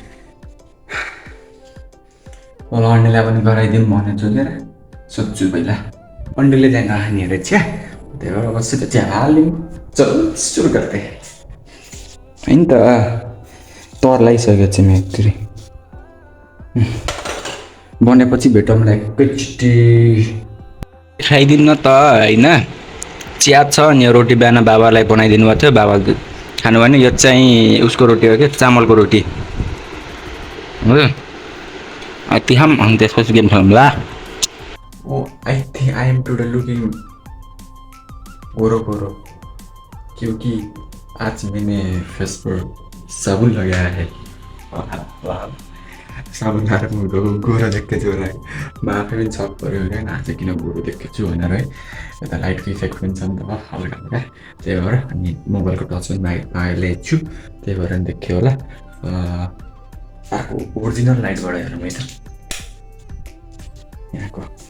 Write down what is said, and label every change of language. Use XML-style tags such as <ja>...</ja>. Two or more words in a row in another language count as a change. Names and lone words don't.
<ne>ल अन्डीलाई पनि गराइदिउँ भनेछु क्या सोध्छु पहिला अन्डीले चाहिँ नखाने अरे चिया त्यही भएर बस्छु त चिया हालिदिउँ चल सुरु गर्दै होइन त तर लगाइसकेको छु म एकचोटि बनेपछि भेटौँला एकैचोटि खाइदिनु न त होइन चिया छ अनि यो रोटी बिहान बाबालाई बनाइदिनु भएको थियो, बाबाले खानु भने यो चाहिँ उसको रोटी हो कि चामलको रोटी हो। यति खाऊँ अनि त्यसपछि गेम खेलौँ ल।</ne> <en>Oh, I think I am today looking</en> <ne>गोरो गोरो</ne> <hi>क्योंकि आज मैंने फेस पर साबुन लगाया है।</hi> <ne>साबुन लगाएर मुख गोरा देख्दैछु होला है। म आफै पनि छक पऱ्यो क्या आज किन गोरो देख्दैछु भनेर है। यता लाइटको इफेक्ट पनि छ नि त हल्का हल्का, त्यही भएर अनि मोबाइलको टच पनि ल्याएको छु, त्यही भएर नि देख्यो होला। अर्को ओरिजिनल लाइटबाट हेरौँ है त यहाँको।</ne>